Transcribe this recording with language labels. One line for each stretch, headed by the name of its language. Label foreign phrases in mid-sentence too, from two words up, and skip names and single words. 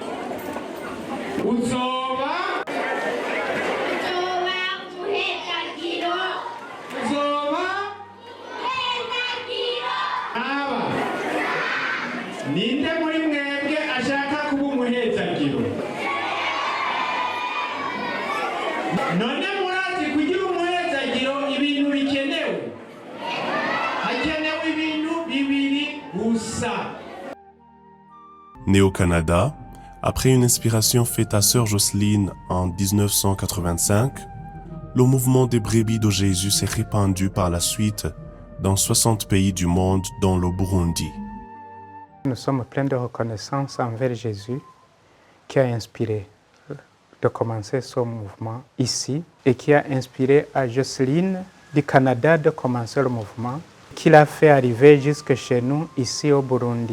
Rundi: uzoba ninde muri mwebwe ashaka kuba umuhezagiro none murazi kugira umuhezagiro ibintu bikenewe hakenewe ibintu bibiri gusa.
French: Né au Canada, après une inspiration faite à Sœur Jocelyne en 1985, le mouvement des Brebis de Jésus s'est répandu par la suite dans 60 pays du monde, dont le Burundi. Nous sommes pleins de reconnaissance envers Jésus qui a inspiré de commencer ce mouvement ici et qui a inspiré à Jocelyne du Canada de commencer le mouvement, qui l'a fait arriver jusque chez nous ici au Burundi.